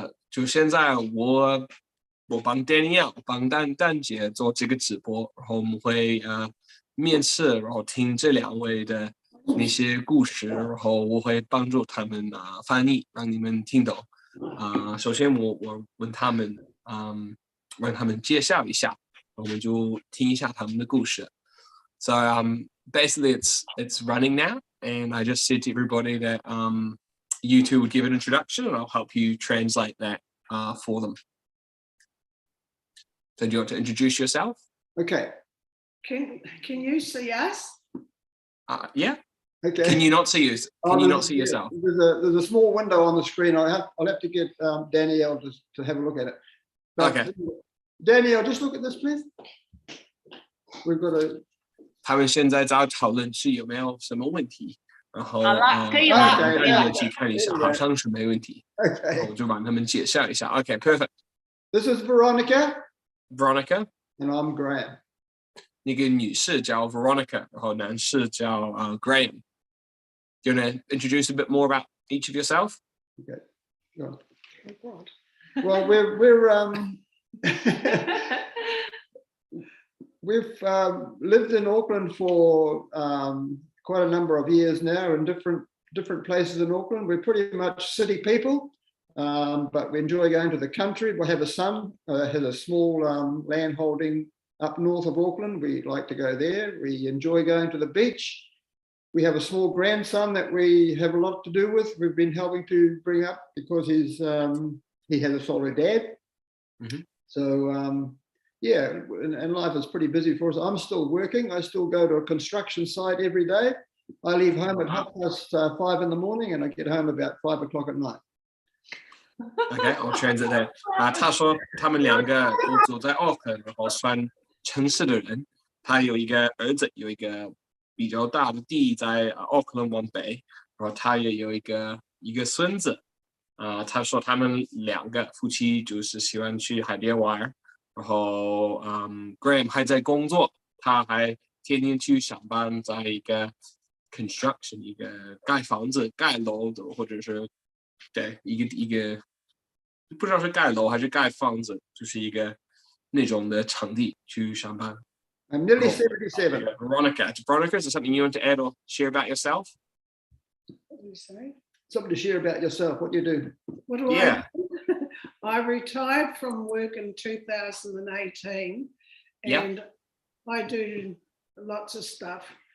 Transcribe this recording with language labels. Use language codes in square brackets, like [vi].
[zh] 就现在我帮 Danielle 帮蛋姐做这个直播，然后我们会面试，然后听这两位的那些故事，然后我会帮助他们翻译，让你们听懂。首先我问他们，让他们介绍一下，我们就听一下他们的故事。 [en] So basically it's running now, and I just said to everybody that you two would give an introduction, and I'll help you translate that for them. So do you want to introduce yourself? Okay. Can you see us? Yeah. Okay. Can you not see us? Can you not see yourself? There's a small window on the screen. I'll have to get Danielle to have a look at it. But, okay. Danielle, just look at this, please. We've got a. [zh] 他们现在在讨论是有没有什么问题，然后好了，可以了，大家去看一下，好像是没问题。 [en] Okay. [zh] 我就帮他们介绍一下。 [en] Okay, perfect. This is Veronica. Veronica. And I'm Graham. [zh] 那个女士叫 Veronica, 然后男士叫Graham. [en] Do you want to introduce a bit more about each of yourself? Okay. Sure. Oh God. Well, we've lived in Auckland for quite a number of years now, in different places in Auckland. We're pretty much city people, but we enjoy going to the country. We have a son has a small land holding up north of Auckland. We like to go there. We enjoy going to the beach. We have a small grandson that we have a lot to do with. We've been helping to bring up because he has a solid dad. Mm-hmm. So yeah, and life is pretty busy for us. I'm still working. I still go to a construction site every day. I leave home at 5:30 in the morning, and I get home about 5 o'clock at night. Okay, I'll translate that. [zh] 他说他们两个都住在 Auckland, 然后算城市的人。他有一个儿子，有一个比较大的地在 Auckland 往北，然后他也有一个孙子。他说他们两个夫妻就是喜欢去海边玩，然后Graham 还在工作，他还天天去上班，在一个 construction 一个盖房子、盖楼的，或者是对一个不知道是盖楼还是盖房子，就是一个那种的场地去上班。 [en] I'm nearly 77. Veronica, is there something you want to add or share about yourself? What do you say? Something to share about yourself, what you do. What do I do? I retired from work in 2018, and I do lots of stuff.